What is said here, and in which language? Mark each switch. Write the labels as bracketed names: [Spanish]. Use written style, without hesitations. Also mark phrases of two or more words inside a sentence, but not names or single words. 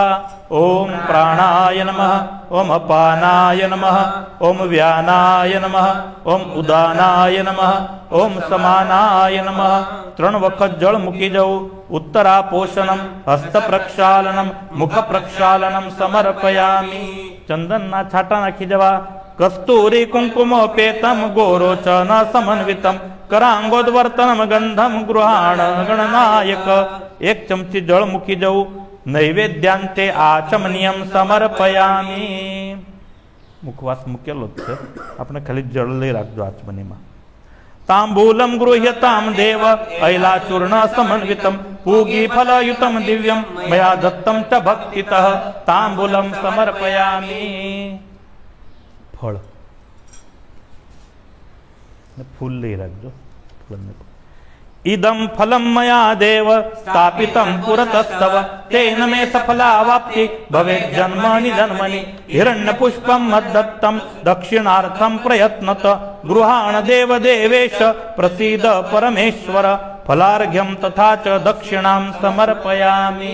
[Sanskrit] ओम प्राणाय नमः, ओम अपानाय नमः, ओम व्यानाय नमः, ओम उदानाय नमः, ओम समानाय नमः। [Gujarati] 3 વખત જળ મૂકી જાઉં। [Sanskrit] उत्तरा पोषणम हस्त प्रक्षालनम मुख प्रक्षालनम समर्पयामि। [Gujarati] ચંદન ના છાંટા નાખી જવા। [Sanskrit] कस्तूरी कुंकुमोपेतम गोरोचन समन्वितम करांगोद्वर्तनम गंधम गृहाण गणनायक। [Gujarati] 1 ચમચી જળ મૂકી જાઉં। [Sanskrit] नैवेद्यांते आचमनीयम समर्पयामी। [Gujarati] મુખવાસ મૂકેલો છે, આપણે ખાલી જળ લઈ રાખજો આચમનીમાં। [Sanskrit] तांबूलम गृह्यताम देव ऐलाचूर्ण समन्वितम पूगी फलयुतम दिव्यम मया दत्तम च भक्तितः तांबूलम समर्पयामी। [Gujarati] ફળ ફૂલ લઈ રાખજો। [Sanskrit] इदं फलं मया देव स्थापितं पुरतस्तव तेन मे सफलावाप्ति भवेत् जन्मनि जन्मनि। हिरण्यपुष्पं मद्दत्तं दक्षिणार्थं प्रयत्नत गृहाण देव देवेश प्रसीद परमेश्वर। फलार्घ्यं तथा च दक्षिणां समर्पयामि।